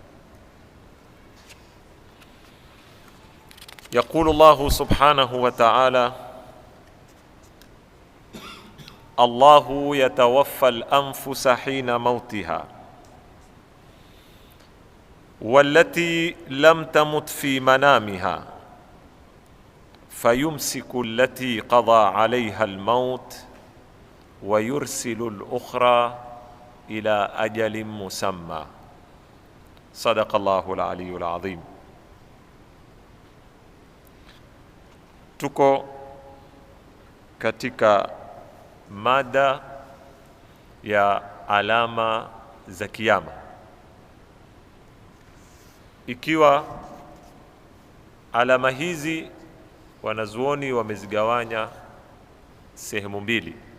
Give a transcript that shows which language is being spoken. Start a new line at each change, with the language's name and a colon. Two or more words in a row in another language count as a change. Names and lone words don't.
Arabic: يقول الله سبحانه وتعالى: الله يتوفى الأنفس حين موتها والتي لم تمت في منامها فيمسك التي قضى عليها الموت ويرسل الأخرى إلى أجل مسمى. صدق الله العلي العظيم.
Swahili: Tuko katika mada ya alama za kiyama, ikiwa alama hizi wanazuoni wamezigawanya sehemu mbili.